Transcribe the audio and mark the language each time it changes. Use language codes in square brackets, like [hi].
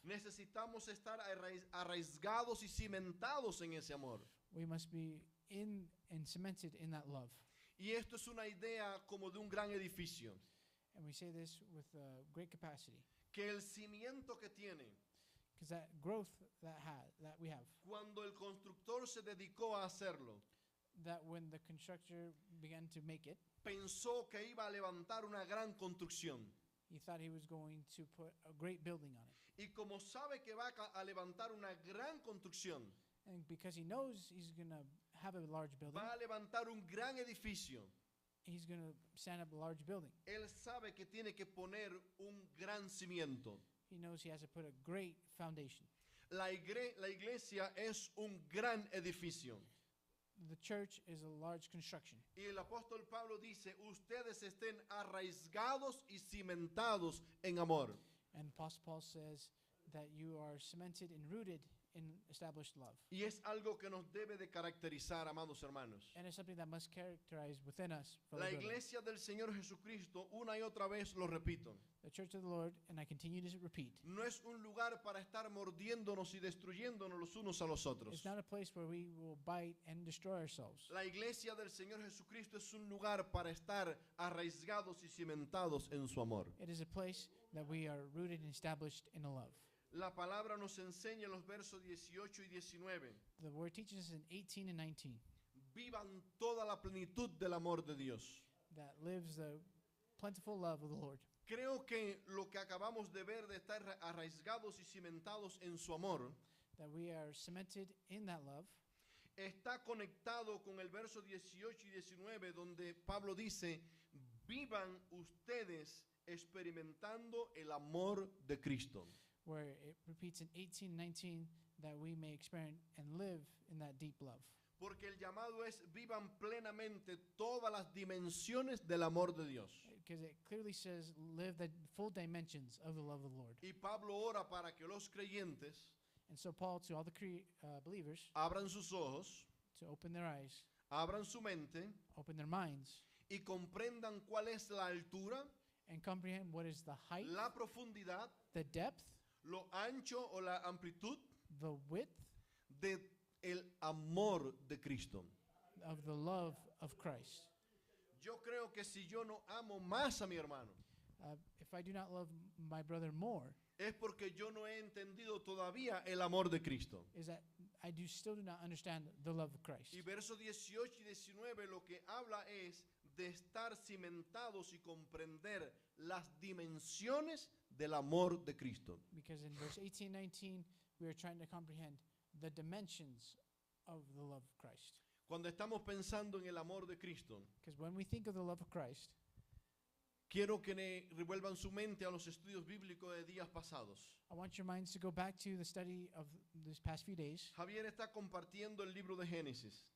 [es] Necesitamos estar arraigados y cimentados en ese amor. [en] We must be in and cemented in that love. [es] Y esto es una idea como de un gran edificio, [en] And we say this with great capacity. [es] que el cimiento que tiene, [en] Because that growth that we have, [es] cuando el constructor se dedicó a hacerlo, [en] that when the constructor began to make it, [es] pensó que iba a levantar una gran construcción. [en] he thought he was going to put a great building on it. [es] Y como sabe que va a levantar una gran construcción, [en] And because he knows he's going to have a large building, [es] va a levantar un gran edificio, [en] he's going to stand up a large building. [es] él sabe que tiene que poner un gran cimiento. [en] He knows he has to put a great foundation. [es] La iglesia es un gran edificio. [en] The church is a large construction. [es] Y el apóstol Pablo dice, ustedes estén arraigados y cimentados en amor. [en] And Apostle Paul says that you are cemented and rooted in established love. [es] Y es algo que nos debe de caracterizar, amados hermanos. [en] And it's something that must characterize within us. [es] La [en] fellow brethren. [es] iglesia del Señor Jesucristo, una y otra vez lo repito, [en] The church of the Lord, and I continue to repeat, [es] no es un lugar para estar mordiéndonos y destruyéndonos los unos a los otros. [en] it's not a place where we will bite and destroy ourselves. [es] La iglesia del Señor Jesucristo es un lugar para estar arraigados y cimentados en su amor. [en] It is a place that we are rooted and established in a love. [es] La palabra nos enseña en los versos 18 y 19. [en] The word teaches us in 18 and 19 [es] Vivan toda la plenitud del amor de Dios. [en] that lives the plentiful love of the Lord. [es] Creo que lo que acabamos de ver de estar arraigados y cimentados en su amor [en] That we are cemented in that love [es] está conectado con el verso 18 y 19 donde Pablo dice, vivan ustedes experimentando el amor de Cristo. [en] where it repeats in 18 and 19 that we may experience and live in that deep love. [es] Porque el llamado es vivan plenamente todas las dimensiones del amor de Dios. [en] Because it clearly says live the full dimensions of the love of the Lord. [es] Y Pablo ora para que los creyentes [en] And so Paul, to all the believers, [es] abran sus ojos, [en] to open their eyes, [es] abran su mente [en] open their minds, [es] y comprendan cuál es la altura, [en] and comprehend what is the height, [es] la profundidad, [en] the depth, [es] lo ancho o la amplitud [en] the width [es] de el amor de Cristo. [en] of the love of Christ. [es] Yo creo que si yo no amo más a mi hermano, [en] If I do not love my brother more, [es] es porque yo no he entendido todavía el amor de Cristo. [en] is that I still do not understand the love of Christ. [es] Y versos 18 y 19 lo que habla es de estar cimentados y comprender las dimensiones del amor de Cristo. [en] Because in verse 18, 19, we are trying to comprehend the dimensions of the love of Christ. [es] Cuando estamos pensando en el amor de Cristo, [en] Because when we think of the love of Christ, [es] quiero que revuelvan su mente a los estudios bíblicos de días pasados. [en] I want your minds to go back to the study of these past few days [es] Javier está compartiendo el libro de Génesis